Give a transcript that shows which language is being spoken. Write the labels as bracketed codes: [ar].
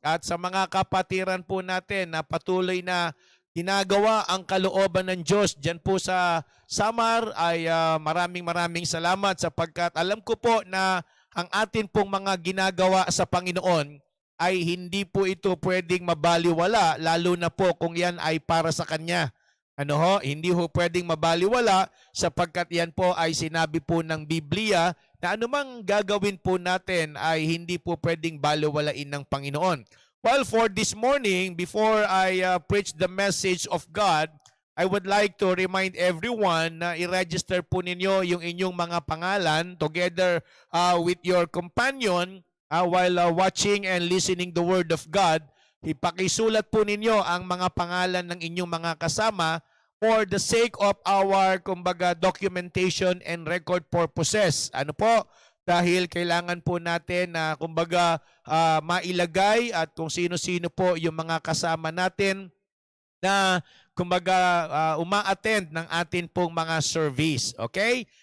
[tl] At sa mga kapatiran po natin na patuloy na ginagawa ang kalooban ng Diyos dyan po sa Samar ay maraming salamat sapagkat alam ko po na ang atin pong mga ginagawa sa Panginoon ay hindi po ito pwedeng mabaliwala lalo na po kung yan ay para sa Kanya. Hindi ho pwedeng mabaliwala sapagkat yan po ay sinabi po ng Biblia na anumang gagawin po natin ay hindi po pwedeng baliwalain ng Panginoon. [en] Well, for this morning, before I preach the message of God, I would like to remind everyone [tl] na i-register po ninyo yung inyong mga pangalan [en] together with your companion while watching and listening the Word of God. [tl] Ipakisulat po ninyo ang mga pangalan ng inyong mga kasama [en] for the sake of our, [tl] kumbaga, [en] documentation and record purposes. [tl] Ano po? Dahil kailangan po natin na, kumbaga, mailagay at kung sino-sino po yung mga kasama natin na, kumbaga, uma-attend ng atin pong mga service. Okay?